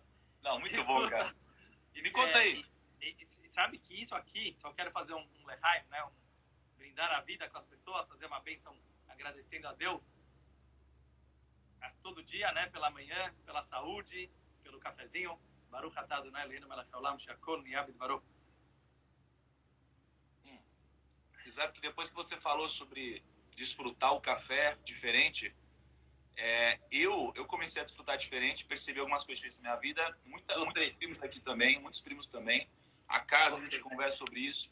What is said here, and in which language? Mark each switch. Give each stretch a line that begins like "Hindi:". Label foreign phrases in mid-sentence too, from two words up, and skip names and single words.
Portuguese: Não, muito bom, cara. E me conta aí. E sabe que isso aqui, só quero fazer um lehaim, né? Brindar a vida com as pessoas, fazer uma bênção agradecendo a Deus. Todo dia, né? Pela manhã, pela saúde, pelo cafezinho.
Hebrew: ברוך אתה אדוני אלוהינו מלך העולם שהכל נהיה בדברו.
Portuguese: E sabe que depois que você falou sobre desfrutar o café diferente, eu comecei a desfrutar diferente, percebi algumas coisas diferentes na minha vida. Muitos primos aqui também, muitos primos também. A casa, a gente conversa sobre isso.